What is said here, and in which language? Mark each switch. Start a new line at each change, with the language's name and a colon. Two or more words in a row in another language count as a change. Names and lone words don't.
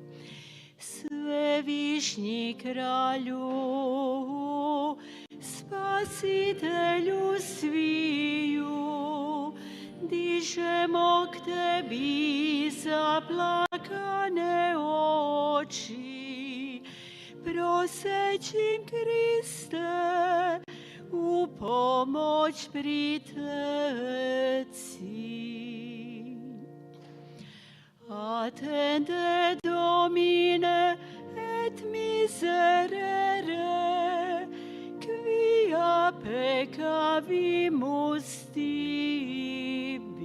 Croatian: Svevišnji kralju, spasitelju sviju, dižemo k tebi zaplakane oči. Prosećim Kriste, u pomoć priteci.
Latin: Attende Domine et miserere, quia peccavimus tibi.